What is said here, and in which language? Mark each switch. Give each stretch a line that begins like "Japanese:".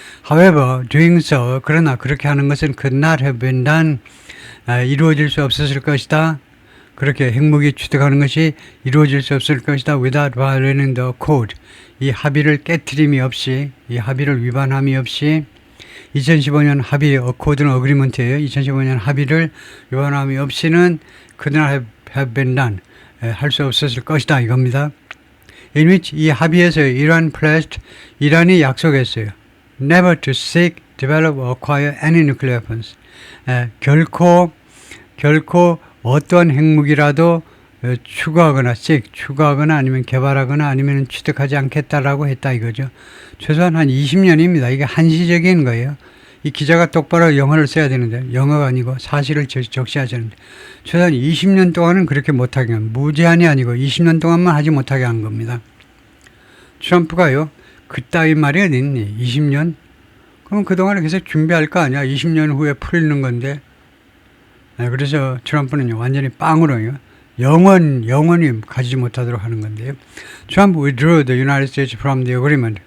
English: However, doing so,
Korean: 그러나 그렇게 하는 것은
English: could not have been done,
Korean: 이루어질 수 없었을 것이다. 그렇게 핵무기 취득하는 것이 이루어질 수 없을 것이다.
English: Without violating the code.
Korean: 이 합의를 깨트림이 없이, 이 합의를 위반함이 없이 2015년 합의, 코드는 어그리먼트예요. 2015년 합의를 위반함이 없이는
English: could not have been done.
Korean: 할 수 없었을 것이다. 이겁니다.
English: In which
Korean: 이 합의에서 이란
English: pledged,
Korean: 이란이 약속했어요.
English: Never to seek, develop, or acquire any nuclear weapons.
Korean: 결코 어떤 핵무기라도 추구하거나 아니면 개발하거나 아니면 취득하지 않겠다라고 했다 이거죠. 최소한 한 20년입니다. 이게 한시적인 거예요. 이 기자가 똑바로 영어를 써야 되는데 영어가 아니고 사실을 적시하자는데 최소한 20년 동안은 그렇게 못하게 하는 무제한이 아니고 20년 동안만 하지 못하게 하는 겁니다. 트럼프가요. 그따위 말이 어디 있니? 20년? 그럼 그동안에 계속 준비할 거 아니야. 20년 후에 풀리는 건데. 그래서 트럼프는 완전히 빵으로요. 영원히 가지지 못하도록 하는 건데요.
English: Trump withdrew the United States from the agreement.